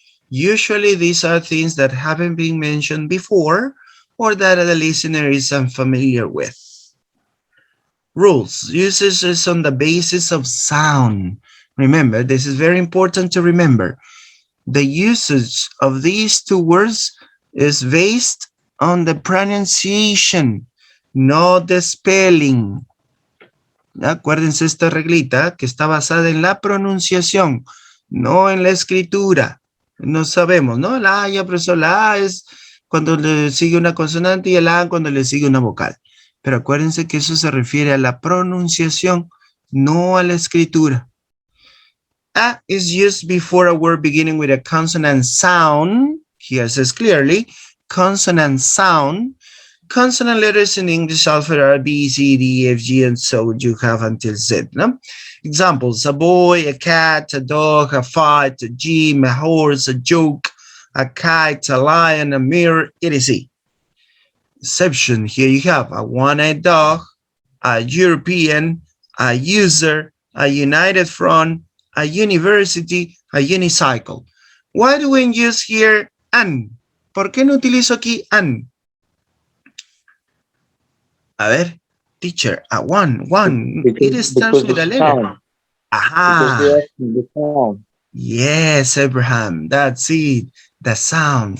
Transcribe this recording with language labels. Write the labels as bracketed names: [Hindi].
[English] Usually these are things that haven't been mentioned before or that the listener is unfamiliar with. Rules. Usage is on the basis of sound. Remember, this is very important to remember. The usage of these two words is based on the pronunciation, not the spelling. [Spanish] Acuérdense esta reglita que está basada en la pronunciación, no en la escritura. No sabemos, ¿no? La A, ya profesor, la A es cuando le sigue una consonante y el A cuando le sigue una vocal. Pero acuérdense que eso se refiere a la pronunciación, no a la escritura. [English] A is used before a word beginning with a consonant sound. Here says clearly, consonant sound. Consonant letters in English alphabet are B, C, D, F, G, and so you have until Z. No? Examples, a boy, a cat, a dog, a fight, a gym, a horse, a joke, a kite, a lion, a mirror, etc. Exception, here you have a one-eyed dog, a European, a user, a united front, a university, a unicycle. Why do we use here an? [Spanish] ¿Por qué no utilizo aquí an? A ver, [English] teacher, a one. It starts with a letter. Sound. Because Aha. they are the sound. Yes, Abraham, that's it. The sound.